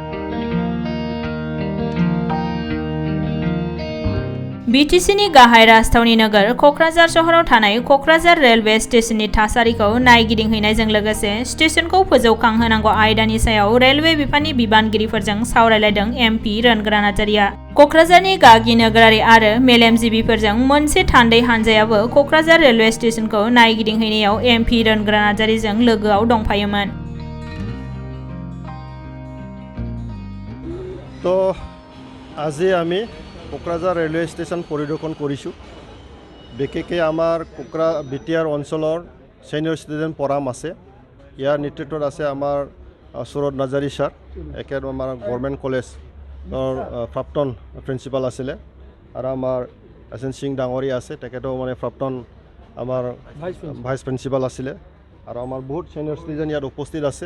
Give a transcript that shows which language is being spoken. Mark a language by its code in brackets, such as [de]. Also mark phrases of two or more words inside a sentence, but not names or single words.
[brx] बीटीसीनि गाहाय राजथावनि नोगोर क'क्राझार सहराव थानाय क'क्राझार रेलवे स्टेशननि थासारिखौ नायगिदिंहैनायजों लोगोसे स्टेशनखौ फोजौखांहोनांगौ आयदानि सायाव रेलवे बिफाननि बिबानगिरिफोरजों सावरायलायदों एमपि रोनगोरा नार्जारिया। क'क्राझारनि गागि नोगोरारि आरो मेलेमजिबिफोरजों मोनसे थान्दै हानजायाबो क'क्राझार रेलवे स्टेशनखौ नायगिदिंहैनायाव एमपि रोनगोरा नार्जारिजों लोगोआव दंफायोमोन। [as] तो আজি আমি কোকৰাঝাৰ [en] railway station [as] পৰিদৰ্শন কৰিছোঁ। বিশেষকৈ আমাৰ বিটিআৰ অঞ্চলৰ [en] senior student program [as] আছে। ইয়াৰ নেতৃত্বত আছে আমাৰ সুৰজ নাৰ্জাৰী ছাৰ, একেবাৰে আমাৰ [en] government collegeৰ [as] প্ৰাক্তন প্ৰিন্সিপাল আছিলে, আৰু আমাৰ এছএন সিং ডাঙৰীয়া আছে, তেখেতেও মানে প্ৰাক্তন আমাৰ [en] vice principal [as] আছিলে, আৰু আমাৰ বহুত [en] senior student [as] ইয়াত উপস্থিত আছে।